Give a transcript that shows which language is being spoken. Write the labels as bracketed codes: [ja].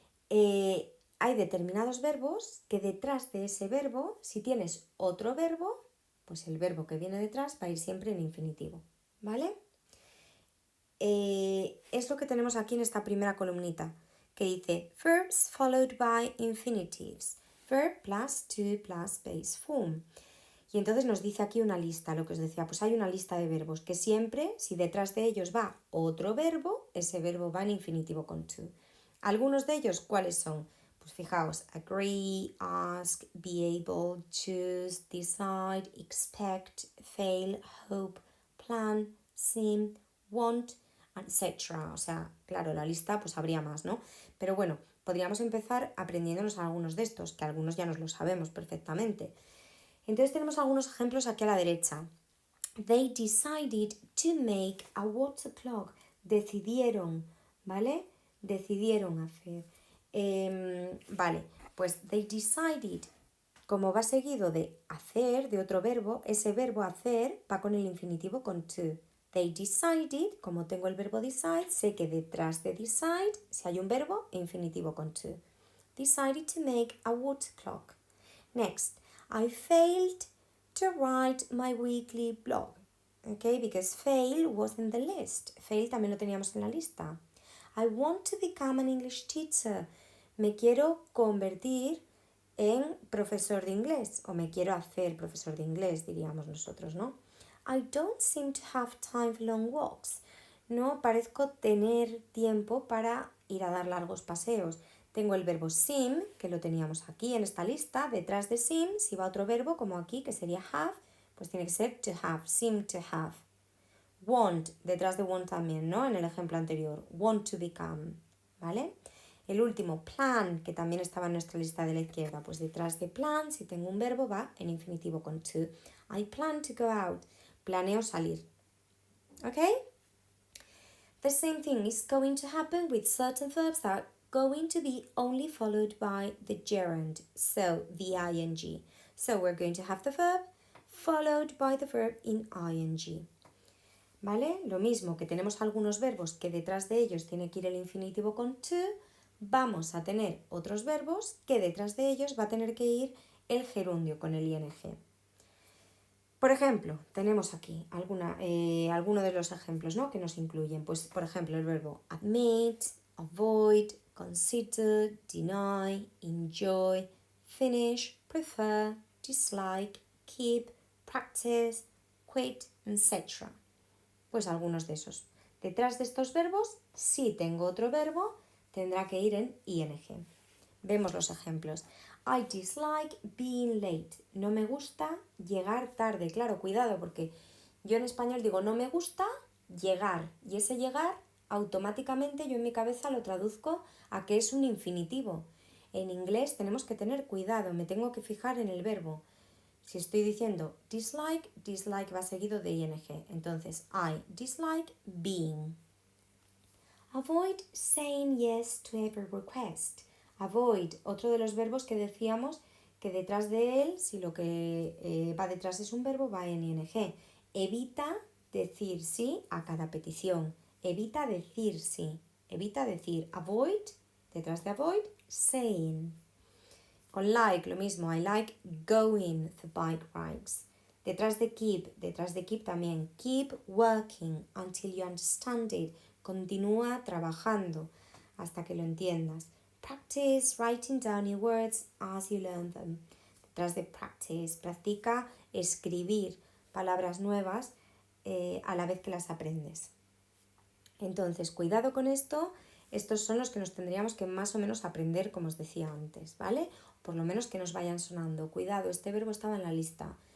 [es] Hay determinados verbos que detrás de ese verbo, si tienes otro verbo, pues el verbo que viene detrás va a ir siempre en infinitivo, ¿vale? Es lo que tenemos aquí en esta primera columnita, que dice [en] verbs followed by infinitives. Verb plus to plus base form. [es] Y entonces nos dice aquí una lista, lo que os decía, pues hay una lista de verbos que siempre, si detrás de ellos va otro verbo, ese verbo va en infinitivo con to. Algunos de ellos, ¿cuáles son? Pues fijaos, agree, ask, be able, choose, decide, expect, fail, hope, plan, seem, want, etc. O sea, claro, la lista pues habría más, ¿no? Pero bueno, podríamos empezar aprendiéndonos algunos de estos, que algunos ya nos lo sabemos perfectamente. Entonces tenemos algunos ejemplos aquí a la derecha. [en] They decided to make a water clock. [es] Decidieron, ¿vale? Decidieron hacer. Vale, pues [en] they decided, [es] como va seguido de hacer, de otro verbo, ese verbo hacer va con el infinitivo con to. [en] They decided, [es] como tengo el verbo decide, sé que detrás de decide, si hay un verbo, infinitivo con to. [en] Decided to make a water clock. Next, I failed to write my weekly blog. Okay, because fail was in the list. [es] Fail también lo teníamos en la lista. [en] I want to become an English teacher. [es] Me quiero convertir en profesor de inglés, o me quiero hacer profesor de inglés, diríamos nosotros, ¿no? [en] I don't seem to have time for long walks. [es] No parezco tener tiempo para ir a dar largos paseos. Tengo el verbo seem, que lo teníamos aquí en esta lista. Detrás de seem, si va otro verbo, como aquí, que sería have, pues tiene que ser [en] to have, seem to have. [es] Want, detrás de want también, ¿no? En el ejemplo anterior, [en] want to become, [es] ¿vale? El último, plan, que también estaba en nuestra lista de la izquierda, pues detrás de plan, si tengo un verbo, va en infinitivo con to. [en] I plan to go out. [es] Planeo salir. [en] ¿Ok? The same thing is going to happen with certain verbs that are going to be only followed by the gerund, so the ing. So we're going to have the verb followed by the verb in ing. [es] ¿Vale? Lo mismo que tenemos algunos verbos que detrás de ellos tiene que ir el infinitivo con to, vamos a tener otros verbos que detrás de ellos va a tener que ir el gerundio con el ing. Por ejemplo, tenemos aquí alguno de los ejemplos, ¿no?, que nos incluyen. Pues, por ejemplo, el verbo admit, avoid, consider, deny, enjoy, finish, prefer, dislike, keep, practice, quit, etc. Pues algunos de esos. Detrás de estos verbos, si tengo otro verbo, tendrá que ir en ing. Vemos los ejemplos. [en] I dislike being late. [es] No me gusta llegar tarde. Claro, cuidado, porque yo en español digo no me gusta llegar. Y ese llegar, automáticamente yo en mi cabeza lo traduzco a que es un infinitivo. En inglés tenemos que tener cuidado, me tengo que fijar en el verbo. Si estoy diciendo dislike, dislike va seguido de ing. [en] Entonces, I dislike being. Avoid saying yes to every request. [es] Avoid, otro de los verbos que decíamos que detrás de él, si lo que va detrás es un verbo, va en ing. Evita decir sí a cada petición. Evita decir sí. Evita decir avoid, detrás de avoid, saying. Con like, lo mismo. [en] I like going the bike rides. [es] Detrás de keep también. [en] Keep working until you understand it. [es] Continúa trabajando hasta que lo entiendas. [en] Practice writing down your words as you learn them. [es] Detrás de practice, practica escribir palabras nuevas a la vez que las aprendes. Entonces, cuidado con esto. Estos son los que nos tendríamos que más o menos aprender, como os decía antes, ¿vale? Por lo menos que nos vayan sonando. Cuidado, este verbo estaba en la lista.